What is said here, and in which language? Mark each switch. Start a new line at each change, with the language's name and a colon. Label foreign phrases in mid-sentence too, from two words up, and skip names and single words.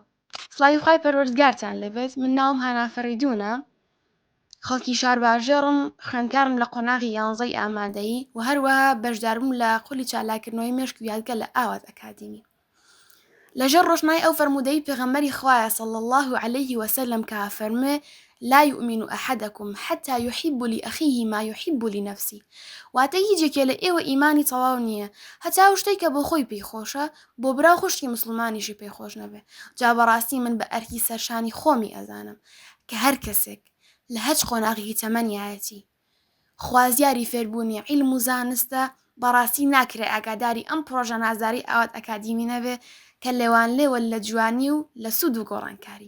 Central Kurdish: سڵاوی خوای پەروەردگارتان لەبێت. من ناوم هانا فەریدونە خەڵکی شار باژێڕم خوێندکارم لە قۆناغی 11ی ئامادەیی و هەروەها بەشداربووم لە قولی چالاکردنەوەی مێشک و یادگە لە ئاوات ئەکادمی. لەژێر ڕۆژنای ئەو فەرموودەی پێغەمبەری خوایە
Arabic: صلی الله عليه وسلم
Central Kurdish: کە فەرمێ
Arabic: لا يؤمن أحدكم حتى يحب لأخيه ما يحب لنفسه
Central Kurdish: واتە هیچێکێ لە ئێوە ئیمانی تەواو نییە هەتا ئەو شتەی کە بۆ خۆی پێی خۆشە بۆ براو خوشکی مسلمانیشی پێی خۆش نەبێ. جا بەڕاستی من بە ئەرکی سەرشانی خۆمی ئەزانم کە هەر کەسێک لە هەچ قۆناغی تەمەنیایەتی خوازیاری فێربوونی عیلم و زانستە بەڕاستی ناکرێ ئاگاداری ئەم پرۆژە نازاری ئاوات ئەکادیمی نەبێ کە لێوان لێوە لە جوانی و لە سوود و گۆڕانکاری.